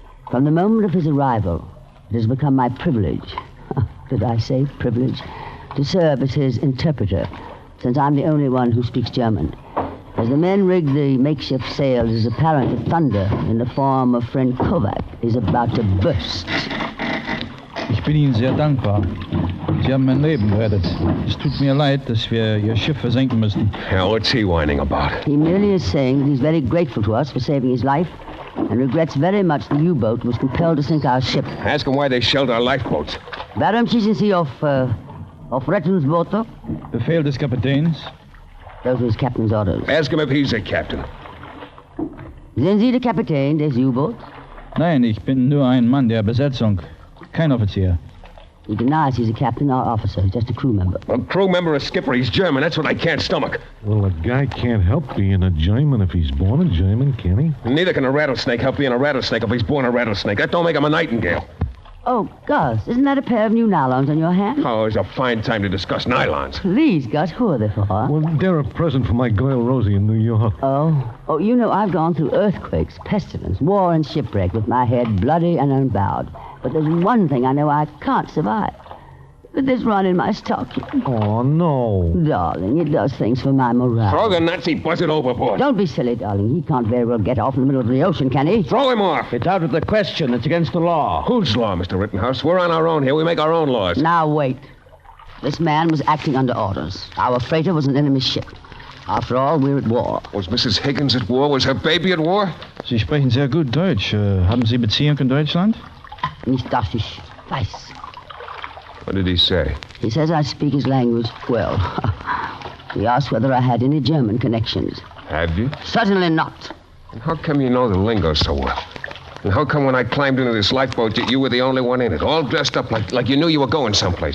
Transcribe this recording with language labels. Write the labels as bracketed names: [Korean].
[English] From the moment of his arrival, it has become my privilege, did I say privilege, to serve as his interpreter, since I'm the only one who speaks German. As the men rig the makeshift sails, it is apparent that thunder, in the form of friend Kovac, is about to burst. [German] Ich bin Ihnen sehr dankbar. Sie haben mein Leben gerettet. Es tut mir leid, dass wir Ihr Schiff versenken müssen. [English] Hell, what's he whining about? He merely is saying that he's very grateful to us for saving his life and regrets very much the U-boat was compelled to sink our ship. Ask him why they shelled our lifeboats. [German] Warum schießen Sie auf Rettungsboote? Befehl des Kapitäns. [English] Those were his captain's orders. Ask him if he's a captain. [German] Sind Sie der Kapitän des U-Boats? Nein, ich bin nur ein Mann der Besetzung. Kein Offizier. [English] He denies he's a captain or officer. He's just a crew member. A crew member or skipper. He's German. That's what I can't stomach. Well, a guy can't help being a German if he's born a German, can he? Neither can a rattlesnake help being a rattlesnake if he's born a rattlesnake. That don't make him a nightingale. Oh, Gus, isn't that a pair of new nylons on your hand? Oh, it's a fine time to discuss nylons. Please, Gus, who are they for? Well, they're a present for my girl Rosie in New York. Oh, you know, I've gone through earthquakes, pestilence, war, and shipwreck with my head bloody and unbowed. But there's one thing I know I can't survive. This run in my stocking. Oh, no. Darling, it does things for my morale. Throw the Nazi buzzard overboard. Don't be silly, darling. He can't very well get off in the middle of the ocean, can he? Throw him off. It's out of the question. It's against the law. Whose law, Mr. Rittenhouse? We're on our own here. We make our own laws. Now, wait. This man was acting under orders. Our freighter was an enemy ship. After all, we're at war. Was Mrs. Higgins at war? Was her baby at war? [German] Sie sprechen sehr gut Deutsch. Haben Sie Beziehung in Deutschland? Nicht, dass ich weiß. [English] What did he say? He says I speak his language well. He asked whether I had any German connections. Have you? Certainly not. And how come you know the lingo so well? And how come when I climbed into this lifeboat, you were the only one in it, all dressed up like you knew you were going someplace?